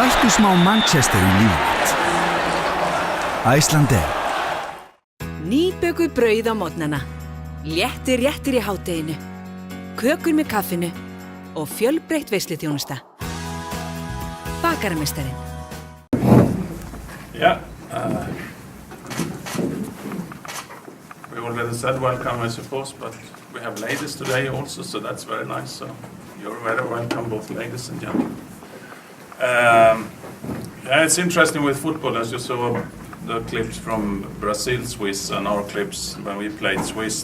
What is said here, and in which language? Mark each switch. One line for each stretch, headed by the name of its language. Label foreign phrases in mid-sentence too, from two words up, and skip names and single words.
Icelandic: smá Manchester í lífið. Icelandair. Nýbökuð brauð á morgnana, léttir réttir í hádeginu, kökur með kaffinu og fjölbreytt veisluþjónusta. Bakarameistarinn.
English: Yeah. We already said welcome, I suppose, but we have ladies today also, so that's very nice. So you're very welcome, both ladies and gentlemen. Yeah, it's interesting with football, as you saw the clips from Brazil, Swiss, and our clips when we played Swiss.